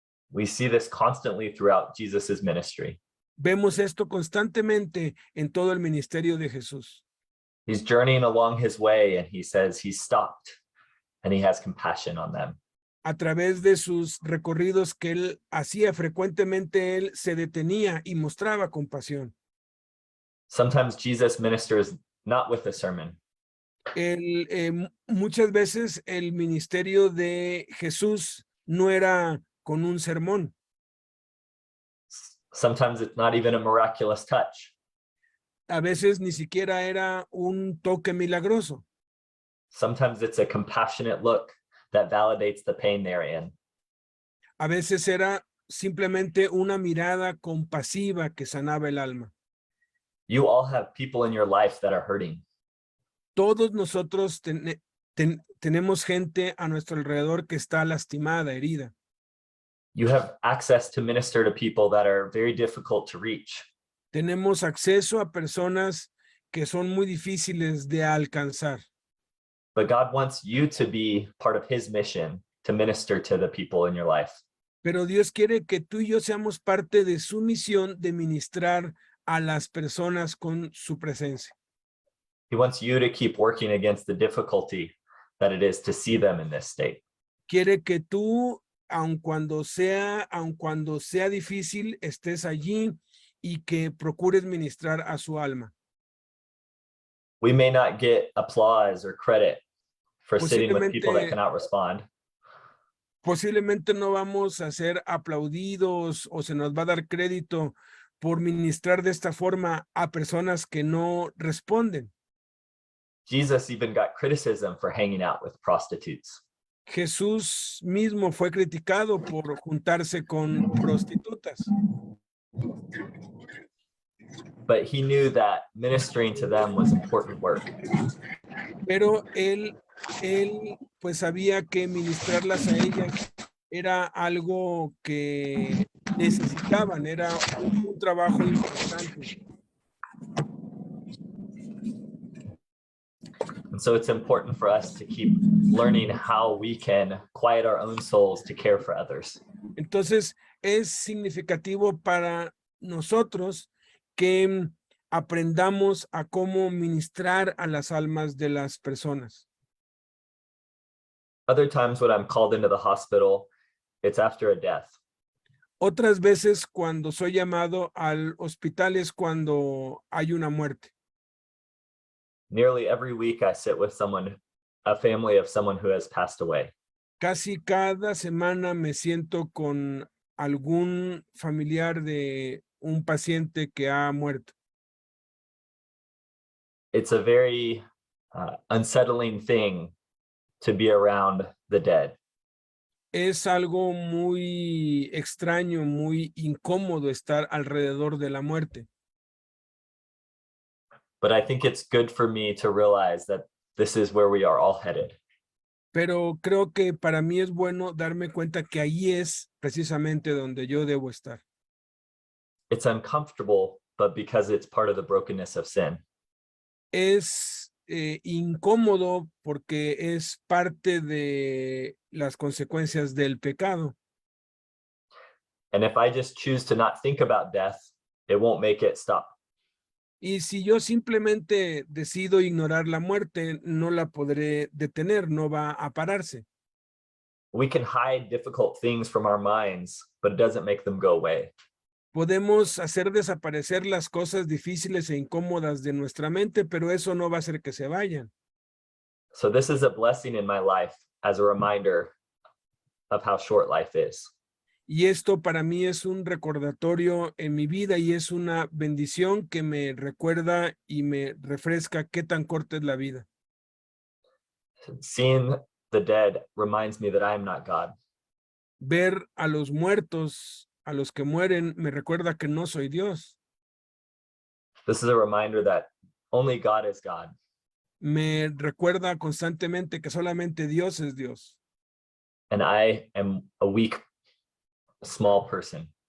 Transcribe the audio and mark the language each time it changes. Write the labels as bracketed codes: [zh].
[en] We see this constantly throughout Jesus's ministry. [es] Vemos esto constantemente en todo el ministerio de Jesús. [en] He's journeying along his way and he says he's stopped and he has compassion on them. [es] A través de sus recorridos que él hacía frecuentemente, él se detenía y mostraba compasión. [en] Sometimes Jesus ministers not with a sermon, [es] Muchas veces el ministerio de Jesús no era con un sermón. [en] sometimes it's not even a miraculous touch. [es] A veces ni siquiera era un toque milagroso. [en] Sometimes it's a compassionate look that validates the pain they're in. [es] A veces era simplemente una mirada compasiva que sanaba el alma. [en] You all have people in your life that are hurting. [es] Todos nosotros tenemos gente a nuestro alrededor que está lastimada, herida. [en] You have access to minister to people that are very difficult to reach. [es] Tenemos acceso a personas que son muy difíciles de alcanzar. [en] But God wants you to be part of his mission to minister to the people in your life. [es] Pero Dios quiere que tú y yo seamos parte de su misión de ministrar a las personas con su presencia. [en] He wants you to keep working against the difficulty that it is to see them in this state. [es] Quiere que tú, aun cuando sea difícil, estés allí y que procures ministrar a su alma. [en] We may not get applause or credit for sitting with people that [es] Posiblemente- [en] cannot respond, [es] Posiblemente no vamos a ser aplaudidos o se nos va a dar crédito por ministrar de esta forma a personas que no responden. [en] Jesus even got criticism for hanging out with prostitutes. [es] Jesús mismo fue criticado por juntarse con prostitutas, [en] But he knew that ministering to them was important work. [es] pero él pues sabía que ministrarlas a ellas era algo que necesitaban, era un trabajo importante. [en] And so it's important for us to keep learning how we can quiet our own souls to care for others. [es] Entonces, es significativo para nosotros que aprendamos a cómo ministrar a las almas de las personas. [en] Other times when I'm called into the hospital, it's after a death. [es] Otras veces cuando soy llamado al hospital es cuando hay una muerte. [en] Nearly every week I sit with someone, a family of someone who has passed away. [es] Casi cada semana me siento con algún familiar de un paciente que ha muerto. [en] It's a very unsettling thing to be around the dead. [es] Es algo muy extraño, muy incómodo estar alrededor de la muerte. [en] but I think it's good for me to realize that this is where we are all headed. [es] Pero creo que para mí es bueno darme cuenta que ahí es precisamente donde yo debo estar. [en] It's uncomfortable, but because it's part of the brokenness of sin. [es] Es incómodo porque es parte de las consecuencias del pecado. [en] And if I just choose to not think about death, it won't make it stop. [es] Y si yo simplemente decido ignorar la muerte, no la podré detener, no va a pararse. [en] We can hide difficult things from our minds, but it doesn't make them go away. [es] Podemos hacer desaparecer las cosas difíciles e incómodas de nuestra mente, pero eso no va a hacer que se vayan. [en] So this is a blessing in my life as a reminder of how short life is. [es] Y esto para mí es un recordatorio en mi vida y es una bendición que me recuerda y me refresca qué tan corta es la vida. [en] Seeing the dead reminds me that I am not God. [es] Ver a los muertos, a los que mueren, me recuerda que no soy Dios. [en] This is a reminder that only God is God. [es] Me recuerda constantemente que solamente Dios es Dios. [en] And I am a weak, small person.